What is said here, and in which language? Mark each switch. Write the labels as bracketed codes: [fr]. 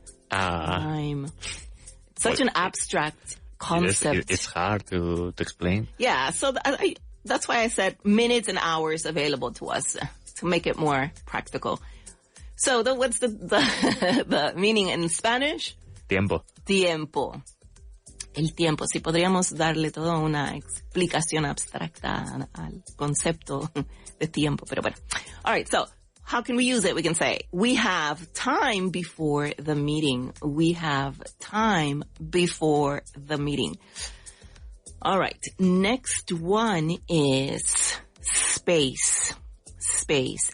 [en] Time. Such an abstract concept. It's hard to explain. Yeah, so that's why I said minutes and hours available to us to make it more practical. So what's the meaning in Spanish? [es] Tiempo. Tiempo. El tiempo. Si podríamos darle toda una explicación abstracta al concepto de tiempo, pero bueno. [en] All right, so how can we use it? We can say, we have time before the meeting. We have time before the meeting. All right. Next one is space. Space.